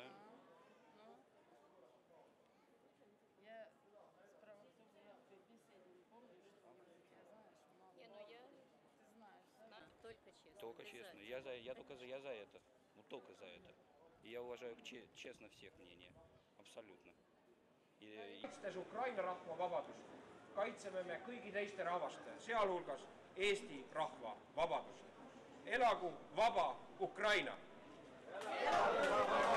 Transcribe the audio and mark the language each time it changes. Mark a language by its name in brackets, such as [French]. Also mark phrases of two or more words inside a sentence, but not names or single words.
[Russian] Ну, [Ukrainian] я справа в тому, [Russian] я Беседин помню, что я знаешь, мало. Не, ну я Ты знаешь, да? только честно. Только честно. Я только я за это. Ну только за это. И я уважаю честно всех мнений. Абсолютно. [Estonian] Kaitstes Ukraina rahva vabadust, kaitseme me kõigi teiste rahvaste, sealhulgas Eesti rahva vabadust. Elagu vaba Ukraina!